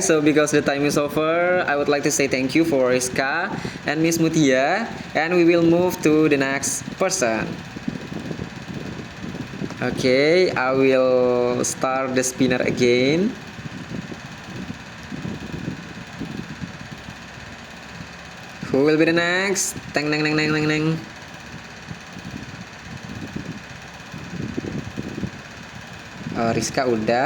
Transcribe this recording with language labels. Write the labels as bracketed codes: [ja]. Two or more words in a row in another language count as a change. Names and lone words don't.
[en] So because the time is over, I would like to say thank you for Rizka and Miss Mutia, and we will move to the next person. Okay, I will start the spinner again. Who will be the next? Teng neng neng neng neng neng. [id] Oh, Rizka udah.